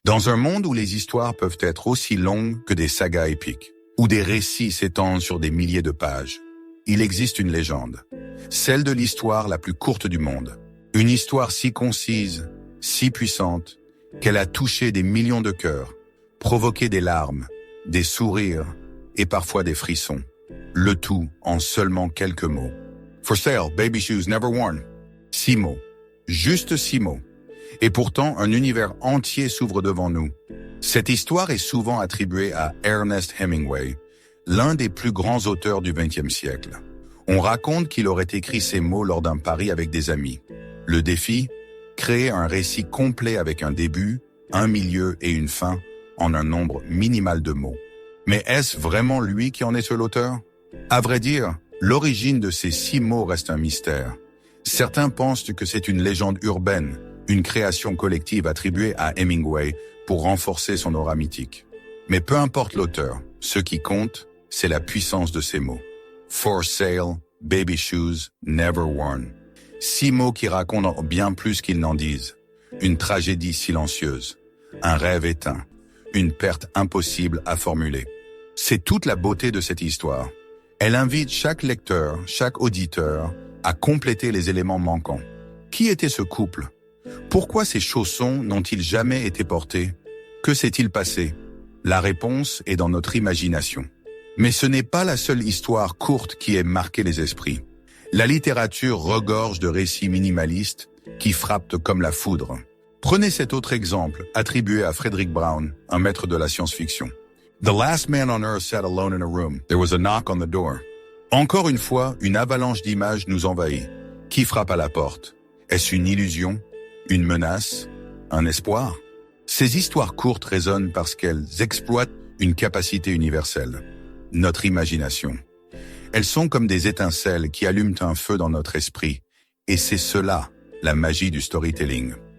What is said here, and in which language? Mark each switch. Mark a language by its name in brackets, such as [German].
[French] Dans un monde où les histoires peuvent être aussi longues que des sagas épiques, où des récits s'étendent sur des milliers de pages, il existe une légende, celle de l'histoire la plus courte du monde. Une histoire si concise, si puissante, qu'elle a touché des millions de cœurs, provoqué des larmes, des sourires et parfois des frissons. Le tout en seulement quelques mots. [English] For sale, baby shoes never worn. [French] 6 mots. Juste 6 mots. Et pourtant, un univers entier s'ouvre devant nous. Cette histoire est souvent attribuée à Ernest Hemingway, l'un des plus grands auteurs du XXe siècle. On raconte qu'il aurait écrit ces mots lors d'un pari avec des amis. Le défi, créer un récit complet avec un début, un milieu et une fin en un nombre minimal de mots. Mais est-ce vraiment lui qui en est seul auteur? À vrai dire, l'origine de ces 6 mots reste un mystère. Certains pensent que c'est une légende urbaine, une création collective attribuée à Hemingway pour renforcer son aura mythique. Mais peu importe l'auteur, ce qui compte, c'est la puissance de ces mots. [English] For sale, baby shoes, never worn. [French] 6 mots qui racontent bien plus qu'ils n'en disent. Une tragédie silencieuse, un rêve éteint, une perte impossible à formuler. C'est toute la beauté de cette histoire. Elle invite chaque lecteur, chaque auditeur, à compléter les éléments manquants. Qui était ce couple? Pourquoi ces chaussons n'ont-ils jamais été portés? Que s'est-il passé? La réponse est dans notre imagination. Mais ce n'est pas la seule histoire courte qui ait marqué les esprits. La littérature regorge de récits minimalistes qui frappent comme la foudre. Prenez cet autre exemple, attribué à Frederick Brown, un maître de la science-fiction. [English] The last man on earth sat alone in a room. There was a knock on the door. [French] Encore une fois, une avalanche d'images nous envahit. Qui frappe à la porte? Est-ce une illusion? Une menace? Un espoir? Ces histoires courtes résonnent parce qu'elles exploitent une capacité universelle, notre imagination. Elles sont comme des étincelles qui allument un feu dans notre esprit, et c'est cela, la magie du storytelling.